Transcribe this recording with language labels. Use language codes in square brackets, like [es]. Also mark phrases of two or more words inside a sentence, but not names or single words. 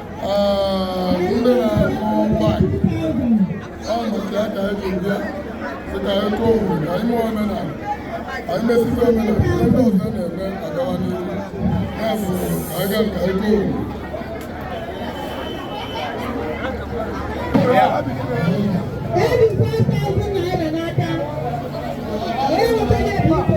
[ig] Ah, ndị na-arụ ụgbọ ala. Ọ bụ nke aka anyị ji bịa. Sị ka anyị tụọ obodo, anyị mụọ omenala. Anyị mesịsị omenala, ihe ndị ọzọ na-eme agawa n'ihu. Ya bụ, anyị ga-aga ka anyị tụọ obodo. Eighty-five thousand naira n'aka. Onye nwetara ya bụ